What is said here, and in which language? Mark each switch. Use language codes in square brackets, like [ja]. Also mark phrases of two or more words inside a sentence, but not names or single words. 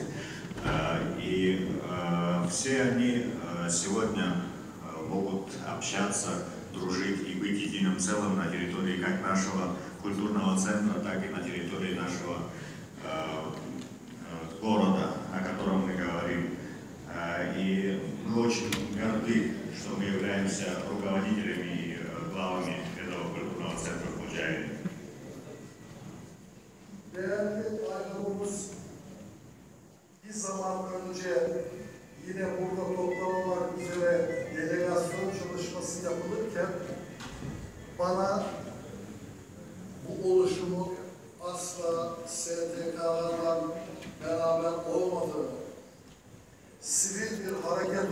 [ru] И все они сегодня могут общаться, дружить и быть единым целым на территории как нашего культурного центра, так и на территории нашего города, о котором мы говорим. И мы очень горды, что мы являемся руководителями и главами этого культурного центра в Kocaeli. [tr] Değerli Ayhan'ımız bir zaman önce yine burada toplamalar üzere delegasyon çalışması yapılırken bana bu oluşumun asla STK'larla beraber olmadığını, sivil bir hareket